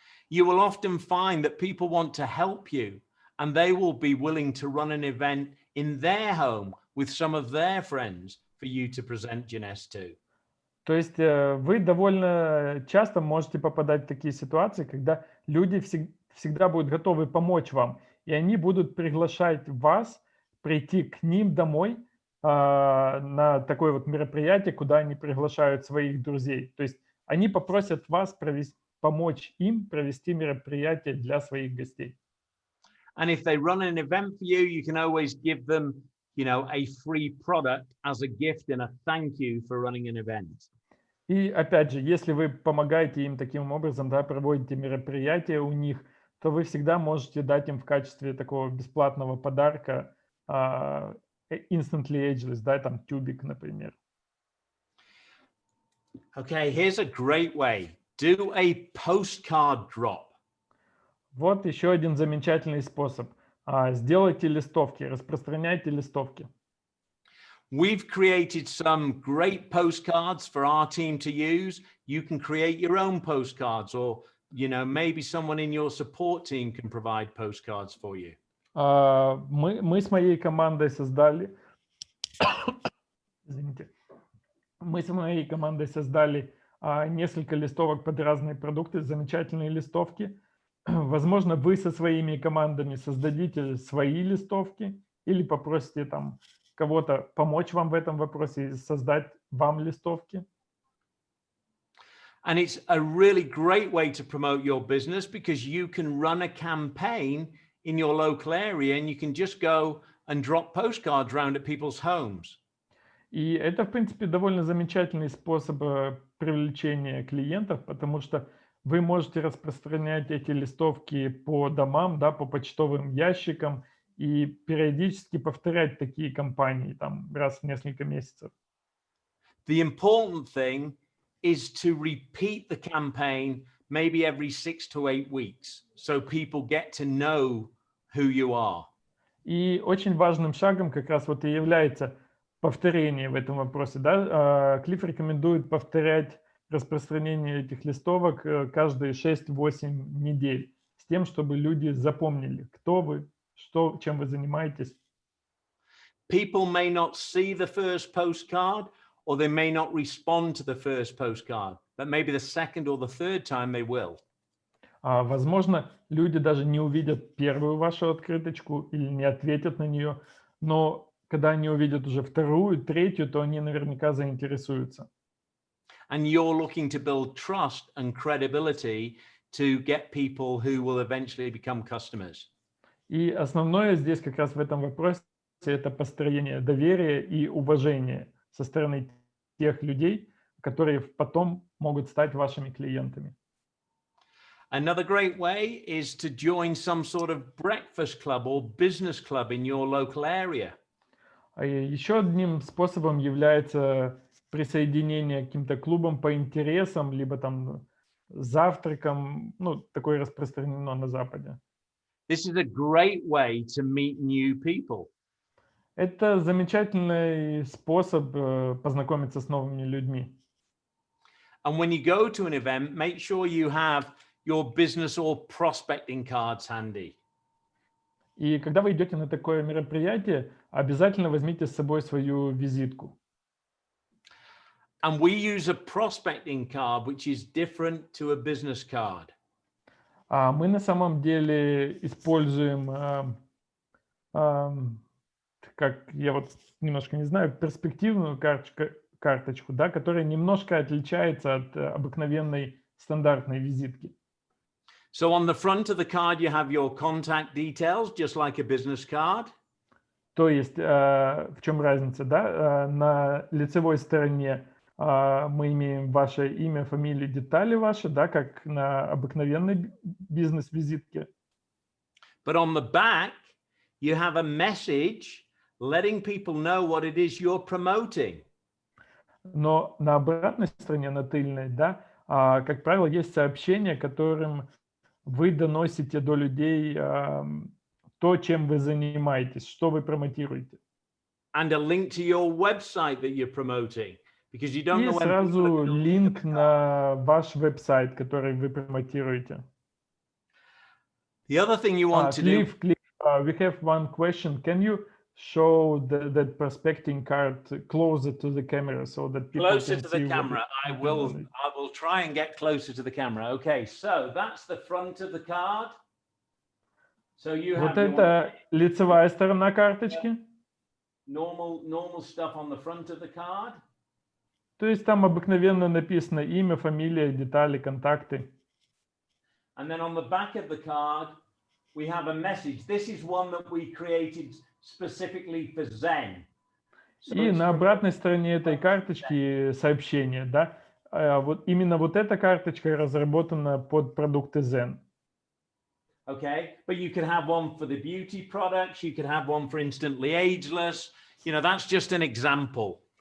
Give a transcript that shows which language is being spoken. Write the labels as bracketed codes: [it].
[en] You will often find that people want to help you and they will be willing to run an event in their home with some of their friends for you to present Jeunesse to. [ru] То есть вы довольно часто можете попадать в такие ситуации, когда люди всегда будут готовы помочь вам, и они будут приглашать вас прийти к ним домой на такое вот мероприятие, куда они приглашают своих друзей. То есть они попросят вас помочь им провести мероприятие для своих гостей. [en] And if they run an event for you, you can always give them, you know, a free product as a gift and a thank you for running an event. [ru] И опять же, если вы помогаете им таким образом, да, проводите мероприятия у них, то вы всегда можете дать им в качестве такого бесплатного подарка instantly ageless, да, там тюбик, например. [en] Okay, here's a great way. Do a postcard drop. [ru] Вот еще один замечательный способ. Сделайте листовки, распространяйте листовки. [en] We've created some great postcards for our team to use. You can create your own postcards, or, you know, maybe someone in your support team can provide postcards for you. [ru] Мы с моей командой создали, извините, мы с моей командой создали несколько листовок под разные продукты, замечательные листовки. Возможно, вы со своими командами создадите свои листовки или попросите там кого-то помочь вам в этом вопросе и создать вам листовки. [en] And it's a really great way to promote your business because you can run a campaign in your local area and you can just go and drop postcards around at people's homes. [ru] И это, в принципе, довольно замечательный способ привлечения клиентов, потому что вы можете распространять эти листовки по домам, да, по почтовым ящикам и периодически повторять такие кампании там раз в несколько месяцев. [en] The important thing is to repeat the campaign maybe every 6 to 8 weeks, so people get to know who you are. [ru] И очень важным шагом как раз вот и является повторение в этом вопросе. Да? Клифф рекомендует повторять распространение этих листовок каждые 6-8 недель, с тем, чтобы люди запомнили, кто вы, чем вы занимаетесь. [en] People may not see the first postcard, or they may not respond to the first postcard, but maybe the second or the third time they will. [ru] Возможно, люди даже не увидят первую вашу открыточку или не ответят на нее, но когда они увидят уже вторую, третью, то они наверняка заинтересуются. [en] And you're looking to build trust and credibility to get people who will eventually become customers. [ru] И основное здесь как раз в этом вопросе это построение доверия и уважения со стороны тех людей, которые потом могут стать вашими клиентами. [en] Another great way is to join some sort of breakfast club or business club in your local area. [ru] Еще одним способом является присоединение к каким-то клубам по интересам, либо там завтракам, ну, такое распространено на Западе. [en] This is a great way to meet new people. [ru] Это замечательный способ познакомиться с новыми людьми. [en] And when you go to an event, make sure you have your business or prospecting cards handy. [ru] И когда вы идете на такое мероприятие, обязательно возьмите с собой свою визитку. [en] And we use a prospecting card, which is different to a business card. [ru] Мы на самом деле используем, как я вот немножко не знаю, перспективную карточку, да, которая немножко отличается от обыкновенной стандартной визитки. [en] So on the front of the card, you have your contact details, just like a business card. [ru] То есть, в чем разница, да? На лицевой стороне мы имеем ваше имя, фамилию, детали ваши, да, как на обыкновенной бизнес-визитке. [en] But on the back, you have a message letting people know what it is you're promoting. [ru] Но на обратной стороне, на тыльной, да, как правило, есть сообщение, которым вы доносите до людей то, чем вы занимаетесь, что вы промотируете. [en] And a link to your website that you're promoting, because you don't [ru] И [en] know when people are [ru] сразу [en] going to look at [ru] линк [en] the card. [ru] на ваш веб-сайт, который вы промотируете. [en] The other thing you want to do. Cliff, we have one question. Can you show that prospecting card closer to the camera so that people Closer can to see the camera. I will try and get closer to the camera. Okay, so that's the front of the card. So you have [ru] Вот это лицевая сторона карточки. [en] normal stuff on the front of the card. [ru] То есть там обыкновенно написано имя, фамилия, детали, контакты. [en] And then on the back of the card, we have a message. This is one that we created specifically for Zen. [ru] И на обратной стороне этой карточки сообщение, да. Вот именно вот эта карточка разработана под продукты Zen. [en] Okay, but you can have one for the beauty products. You can have one for instantly ageless. You know, that's just an example.